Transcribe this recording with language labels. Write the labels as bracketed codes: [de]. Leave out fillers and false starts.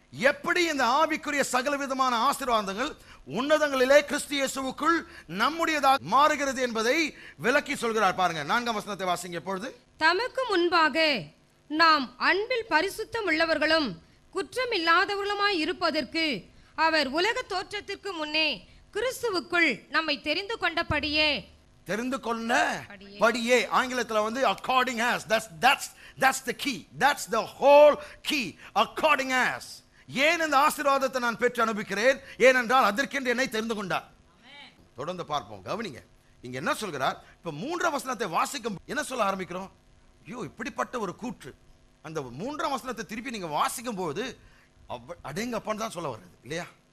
[ta] எப்படி இந்த ஆவிக்குரிய சகலவிதமான ஆசீர்வாதங்கள் உன்னதங்களிலே கிறிஸ்து இயேசுவுக்குள் நம்முடையதாக மாறுகிறது என்பதை விளக்கி சொல்கிறார். பாருங்க 4ஆம் வசனத்தை வாசிங்க. எப்பொழுது தமக்கு முன்பாக நாம் அன்பில் பரிசுத்தம் உள்ளவர்களும் குற்றமில்லாதவர்களுமாய் இருப்பதற்கு அவர் உலக தோற்றத்திற்கு முன்னே கிறிஸ்துவுக்குள் நம்மை தெரிந்து கொண்டபடியே. தெரிந்து கொண்ட படியே ஆங்கிலத்தில் வந்து [en] according as, that's the key, that's the whole key. according as, [ta] ஏன் இந்த ஆசீர்வாதத்தை நான் பெற்று அனுபவிக்கிறேன்? ஏனென்றால் அதற்கென்று என்னை தெரிந்து கொண்டார். தொடர்ந்து பார்ப்போம், கவனிங்க. இங்க என்ன சொல்கிறார்? இப்ப 3ஆம் வசனத்தை வாசிக்கும் என்ன சொல்ல ஆரம்பிக்கிறோம்? ஐயோ, இப்படிப்பட்ட ஒரு கூற்று. அந்த 3ஆம் வசனத்தை திருப்பி நீங்க வாசிக்கும் போது அடேங்கப்பான்னு தான் சொல்ல வருது இல்லையா?